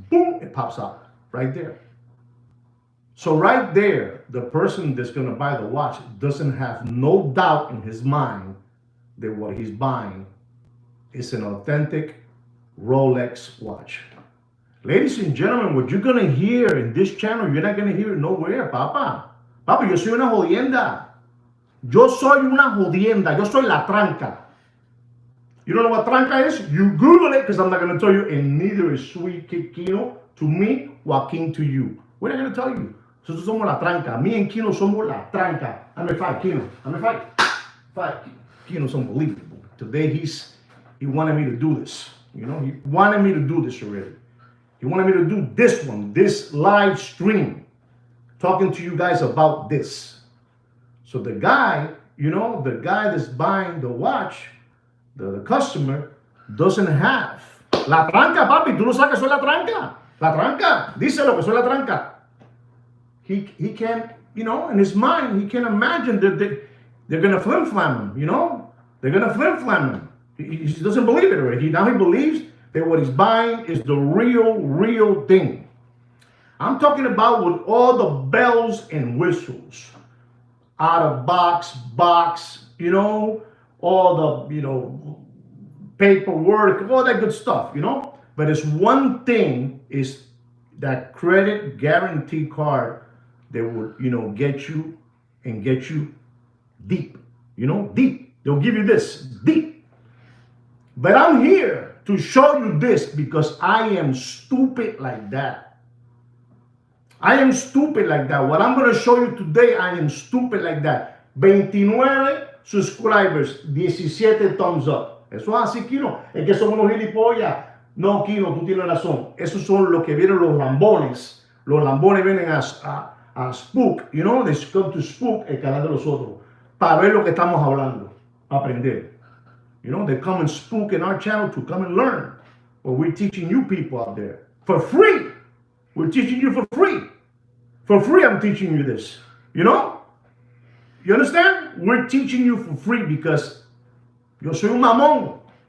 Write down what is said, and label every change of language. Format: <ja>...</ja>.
<en>Boom, it pops out right there. So right there, the person that's going to buy the watch doesn't have no doubt in his mind that what he's buying is an authentic Rolex watch. Ladies and gentlemen, what you're going to hear in this channel, you're not going to hear it nowhere, Papa.</en> <es>Papa, yo soy una jodienda. Yo soy una jodienda. Yo soy la tranca.</es> <en>You don't know what tranca is? You Google it, because I'm not going to tell you, and neither is Sweet Kid Kino to me, Joaquin to you. We're not going to tell you.</en> <es>Nosotros somos la tranca.</es> <en>Me and Kino</en> <es>somos la tranca.</es> <en>I'm a fight, Kino. I'm a fight. Fight. Kino's unbelievable. Today he wanted me to do this. You know, he wanted me to do this already. He wanted me to do this one, this live stream, talking to you guys about this. So the guy, you know, the guy that's buying the watch, the customer, doesn't have.</en> <es>La tranca, papi, tú no sabes que soy la tranca. La tranca, díselo que soy la tranca.</es> <en>He can't, you know, in his mind, he can't imagine that they're going to flim-flam him, you know? They're going to flim-flam him. He doesn't believe it already. Now he believes that what he's buying is the real thing. I'm talking about with all the bells and whistles. Out of box, you know, all the, you know, paperwork, all that good stuff, you know? But it's one thing is that credit guarantee card that would, you know, get you and get you deep, you know, deep. They'll give you this, deep. But I'm here to show you this because I am stupid like that. I am stupid like that. What I'm going to show you today, I am stupid like that. 29 subscribers, 17 thumbs up.</en> <es>Eso es así,</es> <en>Kino.</en> <es>Es que son unos gilipollas. No, Kino, tú tienes razón. Esos son los que vienen los lambones. Los lambones vienen a</es> <en>spook, you know, they come to spook</en> <es>el canal de los otros. Para ver lo que estamos hablando. Aprender.</es> <en>You know, they come and spook in our channel to come and learn what we're teaching you people out there. For free. We're teaching you for free. For free, I'm teaching you this. You know? You understand? We're teaching you for free because</en> <es>yo soy un mamón.</es>